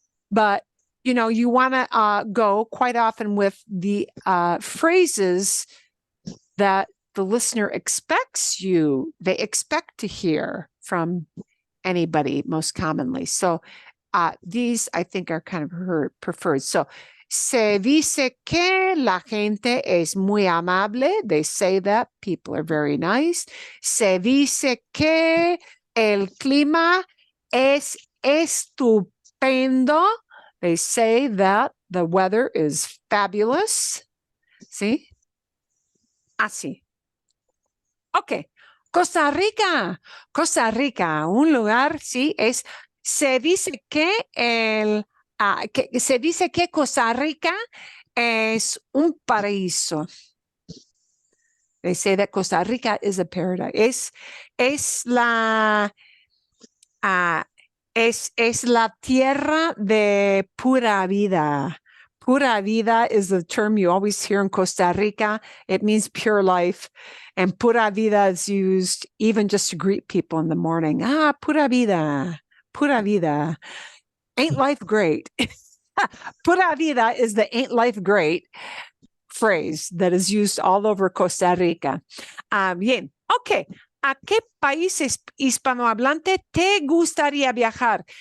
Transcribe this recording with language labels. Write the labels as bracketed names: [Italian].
[English] But, you know, you want to go quite often with the phrases that the listener they expect to hear from anybody most commonly. So these, I think, are kind of preferred. [Spanish] So, se dice que la gente es muy amable. [English] They say that people are very nice. [Spanish] Se dice que el clima es estupendo. [English] They say that the weather is fabulous. [Spanish] ¿Sí? Así. Ok. Costa Rica. Costa Rica, un lugar, sí, se dice que se dice que Costa Rica es un paraíso. [English] They say that Costa Rica is a paradise. [Spanish] Es la es la tierra de pura vida. [English] Pura vida is the term you always hear in Costa Rica. It means pure life. And pura vida is used even just to greet people in the morning. Ah, pura vida. Pura vida. Ain't life great? Pura vida is the ain't life great phrase that is used all over Costa Rica. [Spanish] Bien, ok. ¿A qué país hispanohablante te gustaría viajar?